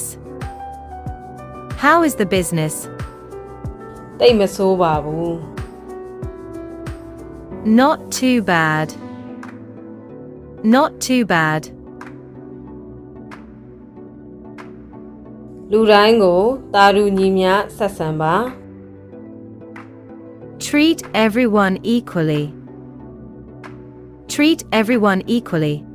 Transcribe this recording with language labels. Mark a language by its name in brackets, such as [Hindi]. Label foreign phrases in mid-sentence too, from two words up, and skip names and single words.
[English] How is the business? [Burmese] တိတ်မဆိုးပါဘူး [English] Not too bad. Not too bad. [Burmese] လူတိုင်းကိုတာရူညီမျှဆက်ဆံပါ [English] Treat everyone equally. Treat everyone equally.